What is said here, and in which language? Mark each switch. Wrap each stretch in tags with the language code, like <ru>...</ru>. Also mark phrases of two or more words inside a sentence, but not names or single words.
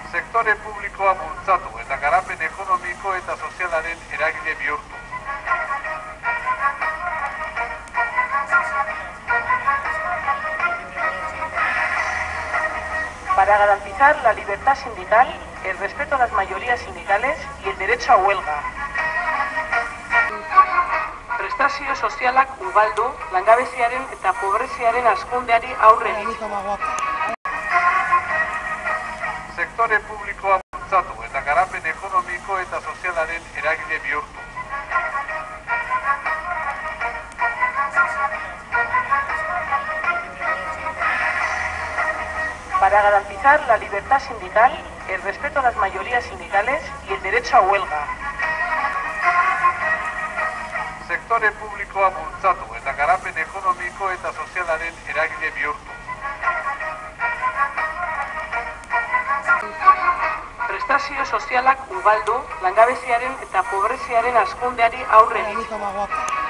<eu>Sektore publikoa bultzatu eta garapen ekonomiko eta sozialaren eragile bihurtu.</eu> <es>Para garantizar la libertad sindical, el respeto a las mayorías sindicales y el derecho a huelga.</es> <eu>Prestazio sozialak ugaldu, langabeziaren eta pobreziaren hazkundeari aurre egiteko. Sektore publikoa bultzatu eta garapen ekonomiko eta sozialaren eragile bihurtu.</eu> <es>Para garantizar la libertad sindical, el respeto a las mayorías sindicales y el derecho a huelga.</es> <eu>Sektore publikoa bultzatu eta garapen ekonomiko eta sozialaren eragile bihurtu. Prestazio sozialak ugaldu, langabeziaren eta pobreziaren hazkundeari aurre egiteko.</eu>